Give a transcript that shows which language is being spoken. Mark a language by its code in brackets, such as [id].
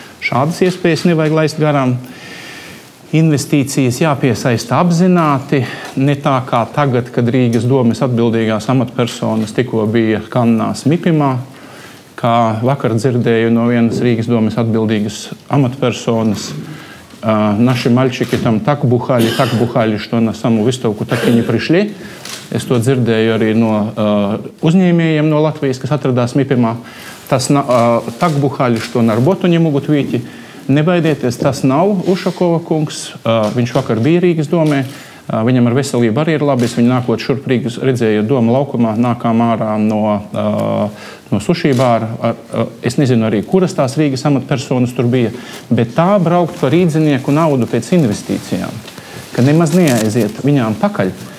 [lv] Šādas iespējas nevajag laist garām. Investīcijas jāpiesaista apzināti, ne tā kā tagad, kad Rīgas domes atbildīgās amatpersonas tikko bija Kannās Mipimā, kā vakar dzirdēju no vienas Rīgas domes atbildīgas amatpersonas. [ru] Наши мальчики там так бухали, что на саму выставку так и не пришли. [lv] Es to dzirdēju arī no uzņēmējiem no Latvijas, kas atradās Mipimā. [ru] Tas так бухали, что на работу не могут выйти. [lv] Nebaidieties, tas nav Ušakova kungs. Viņš vakar bija Rīgas domē. Viņam ar veselību arī ir labi. Es viņu nākot šurp Rīgas redzēju doma laukumā, nākām ārā no suši bāra. Es nezinu arī, kuras tās Rīgas amatpersonas tur bija, bet tā braukt par rīdzinieku naudu pēc investīcijām, ka nemaz neaiziet viņām pakaļ.